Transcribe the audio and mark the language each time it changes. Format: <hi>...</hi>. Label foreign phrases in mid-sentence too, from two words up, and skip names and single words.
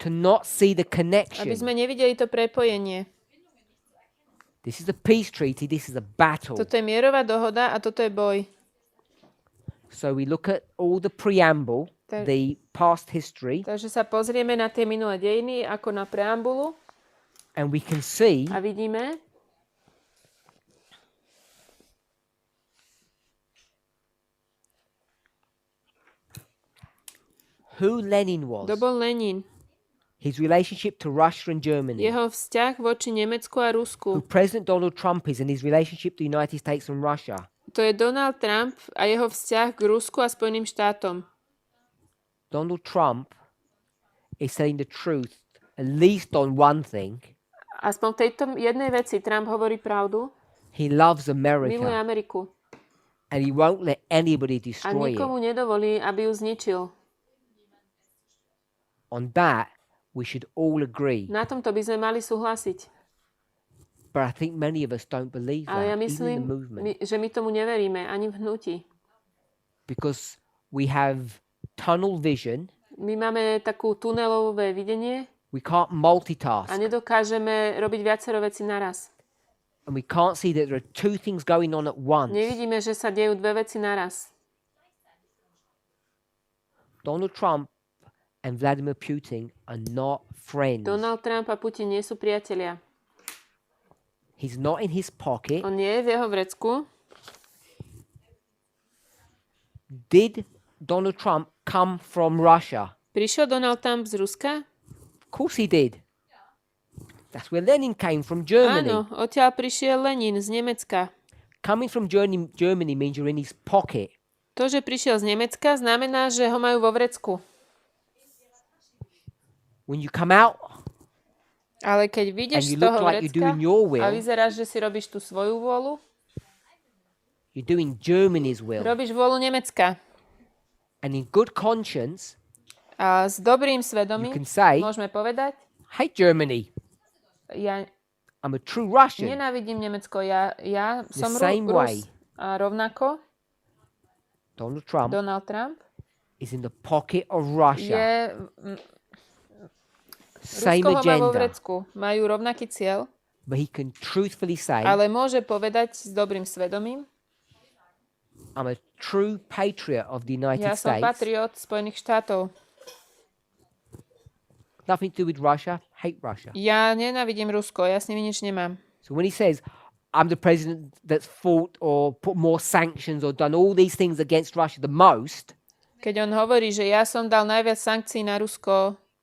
<en>to not see the</en> <sk>Aby</sk> <en>connection.</en> <sk>sme nevideli to prepojenie.</sk> <en>This is a peace treaty, this is a battle.</en> <sk>Toto je mierová dohoda a toto je boj.</sk> <en>So we look at all the preamble,</en> <sk>Tak-</sk> <en>the past history,</en> <sk>Takže sa pozrieme na tie minulé dejiny ako na preambulu</sk> <en>and we can see</en> <sk>a vidíme,</sk> <en>who Lenin was,</en> <sk>kto bol Lenin,</sk> <en>his relationship to Russia and Germany,</en> <sk>jeho vzťah voči Nemecku a</sk> <en>who</en> <sk>Rusku.</sk> <en>President Donald Trump is and his relationship to the United States and Russia.</en> <sk>To je Donald Trump a jeho vzťah k Rusku a Spojeným štátom.</sk> <en>Donald Trump is telling the truth, at least on one thing.</en> <sk>Aspoň v tejto jednej veci Trump hovorí pravdu.</sk> <en>He loves</en> <sk>Miluje</sk> <en>America</en> <sk>Ameriku.</sk> <en>and he won't let anybody</en> <sk>A</sk> <en>destroy</en> <sk>nikomu</sk> <en>it.</en> <sk>nedovolí, aby ju zničil.</sk> <en>On that, we should all agree.</en> <sk>Na tomto by sme mali súhlasiť.</sk> <en>But I think many of us don't believe</en> <sk>Ale ja</sk> <en>that, even in</en> <sk>myslím,</sk> <en>the movement.</en> <sk>že my tomu neveríme, ani v hnutí.</sk> <en>Because we have tunnel vision,</en> <sk>My máme takú tunelové videnie</sk> <en>we can't multitask,</en> <sk>a nedokážeme robiť viacero vecí naraz.</sk> <en>and we can't see that there are two things going on at once.</en> <sk>Nevidíme, že sa dejú dve veci naraz.</sk> <en>Donald Trump and Vladimir Putin are not friends.</en> <sk>Donald Trump a Putin nie sú priatelia.</sk> <en>He's not in his pocket.</en> <sk>On nie je v jeho vrecku.</sk> <en>Did Donald Trump come from Russia?</en> <sk>Prišiel Donald Trump z Ruska?</sk> <en>Of course he did. That's where Lenin came from, Germany.</en> <sk>Áno, odtiaľ prišiel Lenin z Nemecka.</sk> <en>Coming from Germany means you're in his pocket.</en> <sk>To, že prišiel z Nemecka, znamená, že ho majú vo vrecku.</sk> <en>When you come out</en> <sk>Ale keď</sk> <en>and</en> <sk>vyjdeš</sk> <en>you</en> <sk>z toho</sk> <en>look like you're</en> <sk>vrecka</sk> <en>doing your</en> <sk>a</sk> <en>will,</en> <sk>vyzeráš, že si robíš tú svoju vôľu,</sk> <en>you're doing Germany's will.</en> <sk>robíš vôľu Nemecka.</sk> <en>And in good conscience,</en> <sk>A s dobrým</sk> <en>you</en> <sk>svedomím</sk> <en>can say,</en> <sk>môžeme povedať,</sk> <en>hate Germany.</en> <sk>ja</sk> <en>I'm a true Russian.</en> <sk>nenávidím Nemecko, ja som</sk> <en>same way.</en> <sk>Rus. A rovnako</sk> <en>Donald Trump</en> <sk>Donald Trump</sk> <en>is in the pocket of Russia.</en> <sk>je...</sk> <en>Same</en> <sk>Rusko ho má vo</sk> <en>agenda.</en> <sk>vrecku. Majú rovnaký cieľ,</sk> <en>But he can truthfully say,</en> <sk>ale môže povedať s dobrým svedomím,</sk> <en>I'm a true patriot of the United</en> <sk>ja som</sk> <en>States.</en> <sk>patriot Spojených štátov.</sk> <en>Nothing to do with Russia. Hate Russia.</en> <sk>Ja nenávidím Rusko, ja s nimi nič nemám.</sk> <en>So when he says, I'm the president that's fought or put more sanctions or done all these things against Russia the most,</en> <sk>Keď on hovorí, že ja som dal najviac sankcií na Rusko,</sk>